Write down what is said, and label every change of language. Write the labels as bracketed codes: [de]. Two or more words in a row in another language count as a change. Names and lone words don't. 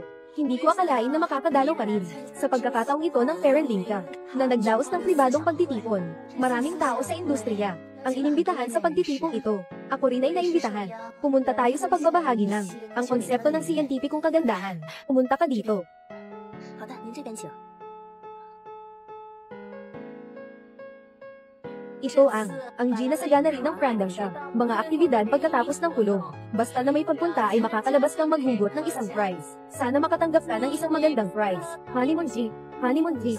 [tl] Hindi ko akalain na makakadalaw ka rin. Sa pagkakataong ito ng Perelinka, na nagdaos ng pribadong pagtitipon. Maraming tao sa industriya ang inimbitahan sa pagtitipong ito. Ako rin ay naimbitahan. Pumunta tayo sa pagbabahagi ng ang konsepto ng siyentipikong kagandahan. Pumunta ka dito. [zh] 好的，您这边请。 [tl] Ito ang Gina Sagana rin ng Frandang siya. Mga aktibidad pagkatapos ng kulong. Basta na may pagpunta ay makakalabas kang maghugot ng isang prize. Sana makatanggap ka ng isang magandang prize. [en] Honeymoon jeep. Honeymoon jeep.